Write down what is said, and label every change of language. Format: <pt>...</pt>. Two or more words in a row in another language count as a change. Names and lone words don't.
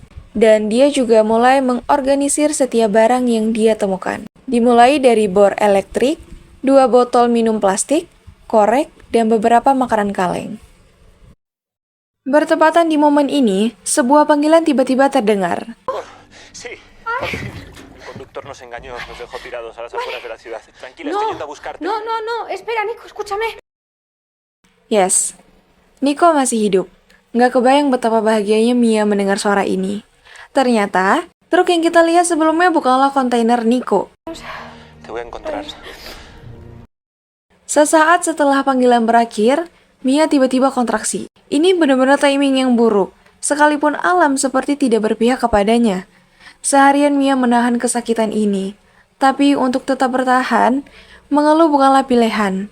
<id>Dan dia juga mulai mengorganisir setiap barang yang dia temukan. Dimulai dari bor elektrik, 2 botol minum plastik, korek, dan beberapa makanan kaleng. Bertepatan di momen ini, sebuah panggilan tiba-tiba terdengar.</id> <es>Sí, por fin. El conductor nos engañó, nos dejó tirados a las afueras de la ciudad. Tranquila, estoy yendo a buscarte. No, espera, Nico, escúchame.</es> <id>Yes, Nico masih hidup. Nggak kebayang betapa bahagianya Mia mendengar suara ini. Ternyata, truk yang kita lihat sebelumnya bukanlah kontainer Nico.</id> <es>Te voy a encontrar.</es> <id>Sesaat setelah panggilan berakhir, Mia tiba-tiba kontraksi. Ini benar-benar</id> <en>timing yang</en> <id>buruk, sekalipun alam seperti tidak berpihak kepadanya. Seharian Mia menahan kesakitan ini, tapi untuk tetap bertahan, mengeluh bukanlah pilihan.</id>